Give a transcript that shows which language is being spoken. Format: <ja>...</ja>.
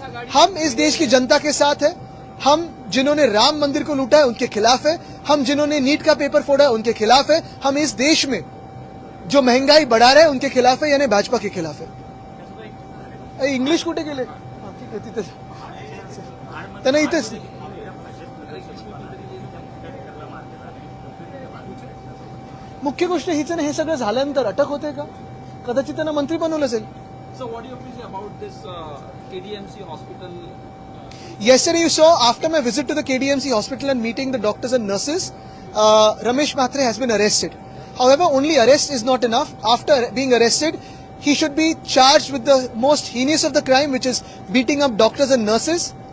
<hi>हम इस देश की जनता के साथ है। हम जिन्होंने राम मंदिर को लूटा है उनके खिलाफ है, हम जिन्होंने नीट का पेपर फोड़ा है उनके खिलाफ है, हम इस देश में जो महंगाई बढ़ा रहे हैं उनके खिलाफ है, यानी भाजपा के खिलाफ है।</hi> <mr>इंग्लिश कुठे गेले? ठीक आहे, तिथेच त्यांना इथेच मुख्य गोष्ट हीच आहे, हे सगळं झाल्यानंतर अटक होते का? कदाचित त्यांना मंत्री बनवलं असेल।</mr> <en>So what do you think about this KDMC hospital? Yesterday you saw, after my visit to the KDMC hospital and meeting the doctors and nurses, Ramesh Mhatre has been arrested. However, only arrest is not enough. After being arrested, he should be charged with the most heinous of the crime, which is beating up doctors and nurses.</en>